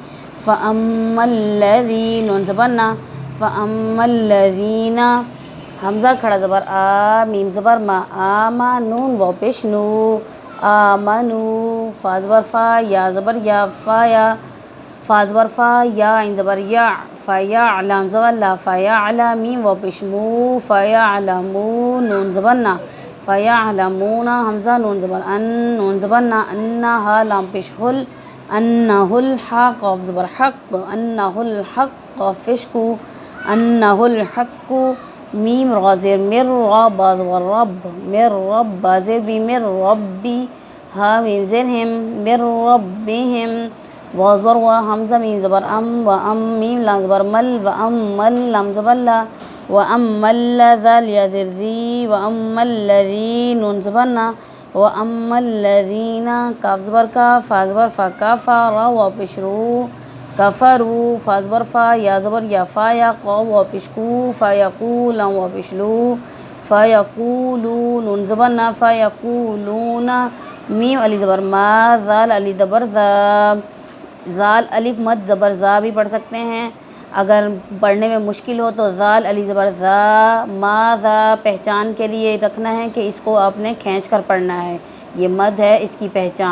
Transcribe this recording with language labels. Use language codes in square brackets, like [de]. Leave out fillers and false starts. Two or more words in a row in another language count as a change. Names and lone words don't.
[ar] فأمالذي نون زبر نا، فأمالذينا همزة کھڑا زبر آ، میم زبر ما، آما نون واو پیش نو، آمنو فا زبر فا، یا زبر یا، فایا فا زبر فا، یا عین زبر یا، فیا لام زبر لا، فیعلا میم واو پیش مو، فیعلمو نون زبر نا، فیعلمونا همزة نون زبر أن، نون زبر نا، أنا ها لام پیش هل، أنهل ها قاف زبر حق، أنهل حق قاف پیش قو، أنهل حقو میم را زیر مر، را با زبر رب، مر رب با زیر بي، مر ربي ها میم زیر هم, مر ربهم وا زبر وا, همزة میم زبر أم، و أم میم لام زبر مل، و أمل لام زبر لا، و أملا ذال یا زیر ذي، و أمالذي نون زبر نا، و أمالذينا كاف زبر كا، فا زبر فا كافا، را وا پیش رو، كفرو فا زبر فا، یا زبر یا، فایا قاف وا پیش قو، فيقو لام وا پیش لو، فيقولو نون زبر نا، فيقولونا میم ألف زبر ما، ذال ألف زبر ذا، ذال ألف مد زبر ذا [hi] भी पढ़ सकते हैं। अगर पढ़ने में मुश्किल हो तो [ar] ذال ألف زبر ذا، ما ذا [hi] पहचान के लिए रखना है कि इसको आपने खींच कर पढ़ना है, ये मद है इसकी पहचान।